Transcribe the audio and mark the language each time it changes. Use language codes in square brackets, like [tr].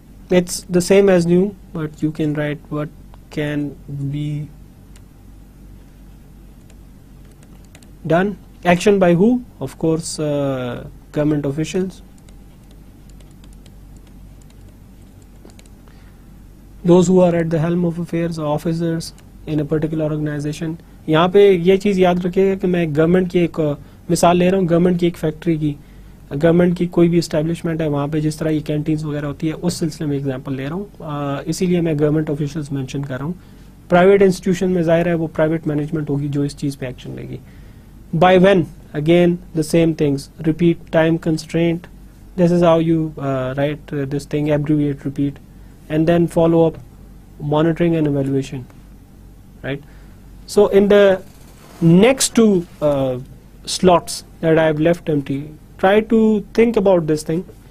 [en] It's the same as new, but you can write what can be done. Action by who? Of course, government officials. Those who are at the helm of affairs, officers in a particular organization. [hi] यहाँ पे ये चीज़ याद रखिएगा कि मैं government की एक मिसाल ले रहा हूँ, गवर्नमेंट की एक फैक्ट्री की, गवर्नमेंट की कोई भी इस्टेब्लिशमेंट है, वहाँ पे जिस तरह ये कैंटीन्स वगैरह होती है, उस सिलसिले में एग्जांपल ले रहा हूँ, इसीलिए मैं गवर्नमेंट ऑफिशियल्स मेंशन कर रहा हूँ. प्राइवेट इंस्टीट्यूशन में जाहिर है वो प्राइवेट मैनेजमेंट होगी जो इस चीज़ पे एक्शन लेगी. [en] By when? Again the same things. Repeat, time constraint. This is how you write this thing, abbreviate, repeat, and then follow up, monitoring and evaluation. Right. So in the next two slots that I have left empty, try to think about this thing.